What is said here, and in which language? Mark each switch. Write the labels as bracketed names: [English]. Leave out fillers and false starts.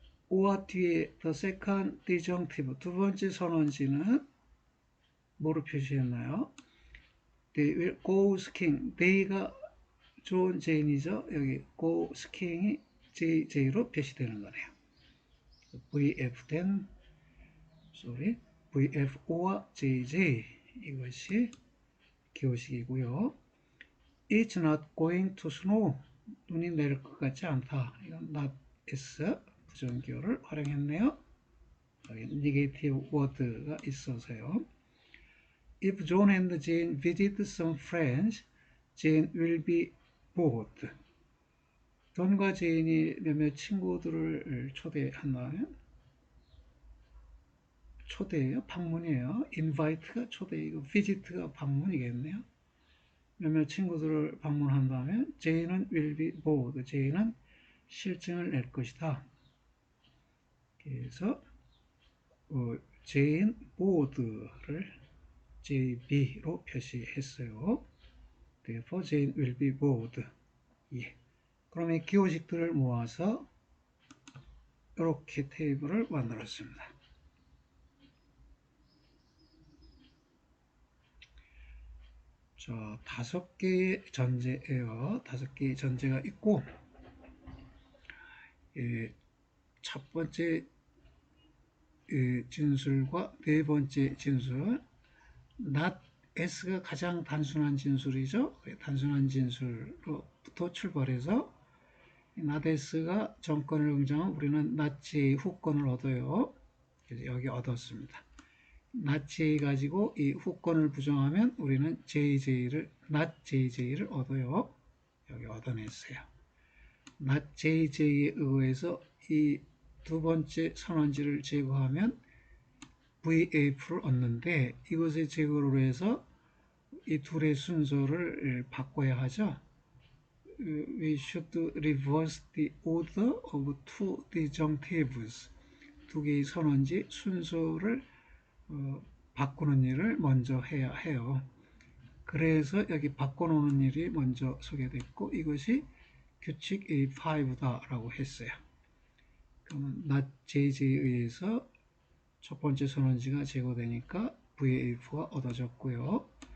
[Korean] or 뒤에 the second disjunctive 두 번째 선언지는 뭐로 표시했나요? [English] They will go skiing. [Korean] they가 John, Jane이죠. 여기 go skiing이 JJ로 표시되는 거네요. VF then, VF or JJ 이것이 기호식이고요. [English] It's not going to snow. [Korean] 눈이 내릴 것 같지 않다. 이건 not is 부정기호를 활용했네요. 여기 negative word가 있어서요. [English] If John and Jane visit some friends, Jane will be bored. [Korean] 존과 제인이 몇몇 친구들을 초대한다면 초대예요? 방문이에요? invite가 초대이고 visit가 방문이겠네요. 몇몇 친구들을 방문한다면 제인은 [English] will be bored. [Korean] 제인은 실증을 낼 것이다. 그래서 제인 bored를 JB로 표시했어요. [English] Therefore, Jane will be bored. [Korean] 예. 그럼 이 기호식들을 모아서 이렇게 테이블을 만들었습니다. 자, 5개의 전제예요. 5개의 전제가 있고, 첫 번째 진술과 네 번째 진술, not S가 가장 단순한 진술이죠. 단순한 진술로부터 출발해서 not S가 전권을 응정하면 우리는 not J 후권을 얻어요. 그래서 여기 얻었습니다. not J 가지고 이 후권을 부정하면 우리는 not JJ를 얻어요. 여기 얻어냈어요. not JJ에 의해서 이 두 번째 선언지를 제거하면 VF를 얻는데 이것의 제거로 해서 이 둘의 순서를 바꿔야 하죠. [English] We should reverse the order of two disjunctives. [Korean] 두 개의 선언지 순서를 바꾸는 일을 먼저 해야 해요. 그래서 여기 바꿔놓는 일이 먼저 소개됐고 이것이 규칙 A5다라고 했어요. 그러면 not JJ에 의해서 첫 번째 선언지가 제거되니까 VF가 얻어졌고요.